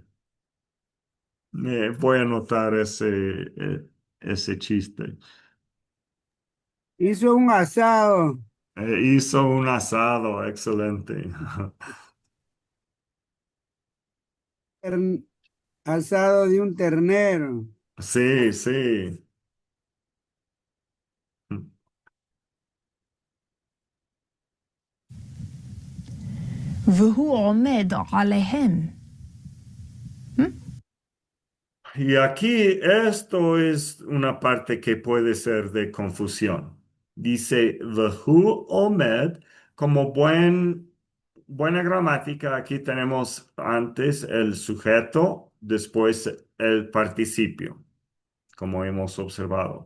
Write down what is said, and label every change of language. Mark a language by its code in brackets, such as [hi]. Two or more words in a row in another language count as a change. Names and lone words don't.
[es] Voy a anotar ese chiste. Hizo un asado, Hizo un asado, excelente. tern- asado de un ternero. Sí, sí. [he] והוא עומד עליהם. [es] Y aquí esto es una parte que puede ser de confusión. Dice [he] והוא עומד, [es] como buena gramática, aquí tenemos antes el sujeto, después el participio, como hemos observado.